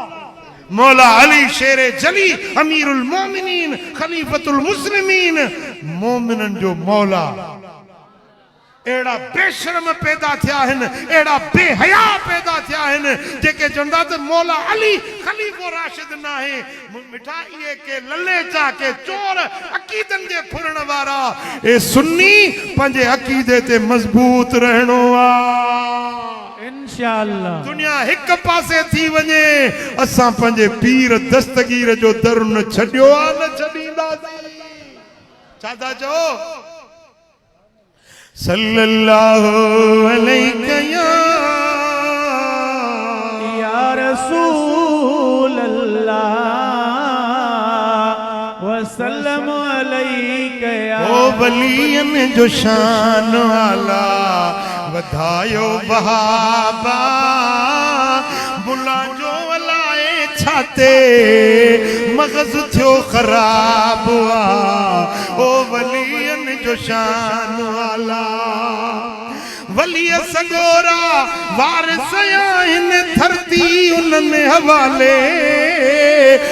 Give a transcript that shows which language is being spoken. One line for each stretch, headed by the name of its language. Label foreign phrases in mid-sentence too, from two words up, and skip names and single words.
Sindhi: मौला अली शेर जली,
Arabic: أمير المؤمنين، خليفة المسلمين,
Sindhi: मोमिनन जो मौला। अहिड़ा बेशर्म पैदा थिया आहिनि, अहिड़ा बेहया पैदा थिया आहिनि, जेके चवंदा त मौला अली खलीफो राशिद न आहे। मिठा इहे के लले चा, के चोर, अक़ीदनि जे फुरण वारा। ए सुन्नी पंहिंजे अक़ीदे ते मज़बूत रहणो आहे।
Arabic: إن شاء الله
Sindhi: दुनिया हिक पासे थी वञे, असां पंहिंजे पीर दस्तगीर जो दर न छॾियो आहे न छॾींदासीं। छा था चओ?
Arabic: صلى الله عليه يا رسول الله وسلم عليك يا.
Sindhi: ओ वलियन जो शान वाला वधायो बहाबा, बुला जो अलाए छाते मगज़ थियो ख़राब हुआ। ओ वलियन जो शान वाला, वलिय सगोरा वारिस आहिनि, धरती उन्हनि हवाले।